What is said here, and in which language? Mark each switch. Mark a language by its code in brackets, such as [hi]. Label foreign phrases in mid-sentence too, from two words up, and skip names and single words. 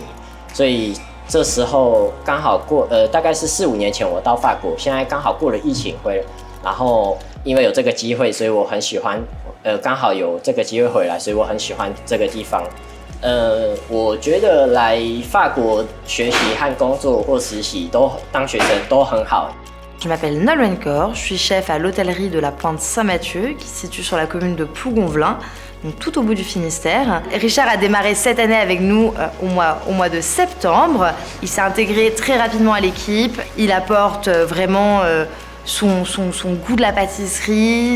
[zh] 所以这时候刚好大概是4、5年前我到法国，现在刚好过了疫情回来，然后因为有这个机会，所以我很喜欢。刚好有这个机会回来，所以我很喜欢这个地方。我觉得来法国学习和工作或实习当学生都很好。 [fr] Je m'appelle Nolwenn Cor, je suis chef à l'hôtellerie de la Pointe Saint-Mathieu, qui se situe sur la commune de Plougonvelin, donc tout au bout du Finistère. Richard a démarré cette année avec nous au mois de septembre. Il s'est intégré très rapidement à l'équipe. Il apporte vraiment son goût de la pâtisserie.